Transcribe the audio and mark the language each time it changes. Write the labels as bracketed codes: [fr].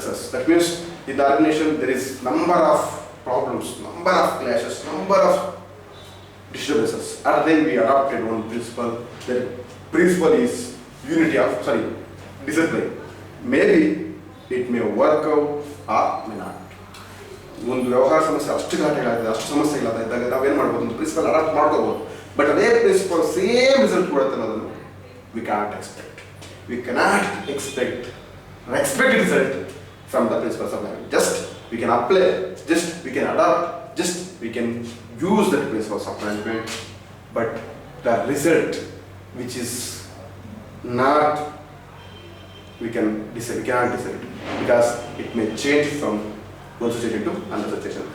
[en] That means in the organization there is number of problems, number of clashes, number of disturbances. At the time we adopted one principle. The principle is unity of, discipline. Maybe it may work out or may not. [kn] ಒಂದು ವ್ಯವಹಾರ ಸಮಸ್ಯೆ ಅಷ್ಟು ಘಾಟೆಗಳಾಗಿದೆ, ಅಷ್ಟು ಸಮಸ್ಯೆಗಳಾದಾಗ ನಾವೇನು ಮಾಡ್ಬೋದು, ಒಂದು principal adapt ಮಾಡ್ಕೋಬೋದು. But ಅದೇ ಪ್ರಿನ್ಸಿಪಲ್ ಸೇಮ್ ರಿಸಲ್ಟ್ ಕೊಡುತ್ತೆ ಅನ್ನೋದನ್ನು [en] we cannot expect. We cannot expect result from the principles of management. Just we can apply, just we can adapt, just we can use the principles of management, but the result which is not, we cannot decide because it may change from one situation to another situation.